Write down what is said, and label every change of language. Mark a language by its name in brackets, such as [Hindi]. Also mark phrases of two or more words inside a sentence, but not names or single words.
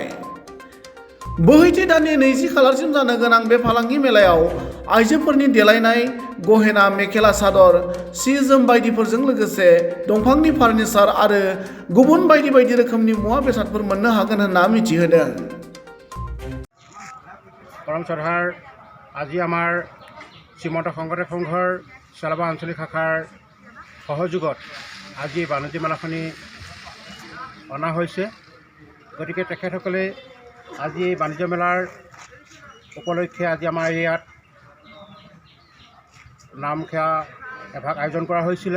[Bodo] बोहैथि दाननि 20 खालारसिम जानो गोनां बे फालांगि मेलायाव आइजोफोरनि देलायनाय, गहेना, मेखेला सादर, सि जोम बायदिफोरजों लोगोसे दंफांनि फार्निचार आरो गुबुन बायदि बायदि रोखोमनि मुवा बेसादफोर मोननो हागोन होनना मिथिहोदों। [Assamese] পৰম শ্ৰদ্ধাৰ আজি আমাৰ শ্ৰীমন্ত শংকৰদেৱ সংঘৰ চেলাবৰ আঞ্চলিক শাখাৰ সহযোগত আজি বাণিজ্য মেলাখনি অনা হৈছে। গতিকে তেখেতসকলে আজি এই বাণিজ্য মেলাৰ উপলক্ষে আজি আমাৰ ইয়াত নামখেৱা এভাগ আয়োজন কৰা হৈছিলে।